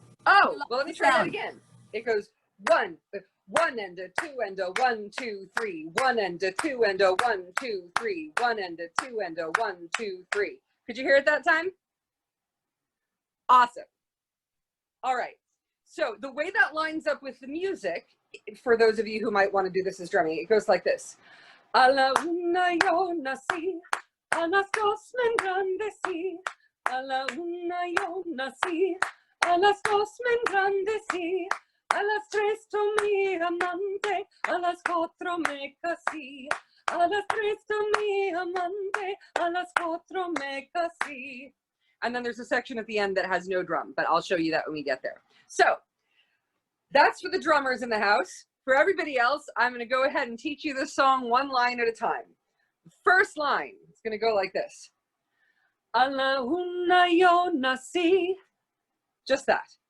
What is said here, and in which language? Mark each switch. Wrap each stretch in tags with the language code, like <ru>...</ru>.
<en>Oh, well, let me try that again. It goes 1 and a 2 and a 1, 2, 3, 1 and a 2 and a 1, 2, 3, 1 and a 2 and a 1, 2, 3. Could you hear it that time? Awesome. All right. So the way that lines up with the music, for those of you who might want to do this as drumming, it goes like this.</en> <es>A la una yo nací, a las dos me engrandecí, a la una yo nací, a las dos me engrandecí, a las tres tomé amante, a las cuatro me casí, a las tres tomé amante, a las cuatro me casí.</es> <en>And then there's a section at the end that has no drum, but I'll show you that when we get there. So that's for the drummers in the house. For everybody else, I'm going to go ahead and teach you this song one line at a time. The first line is going to go like this.</en> <es>A la una yo nací.</es> <en>Just that.</en>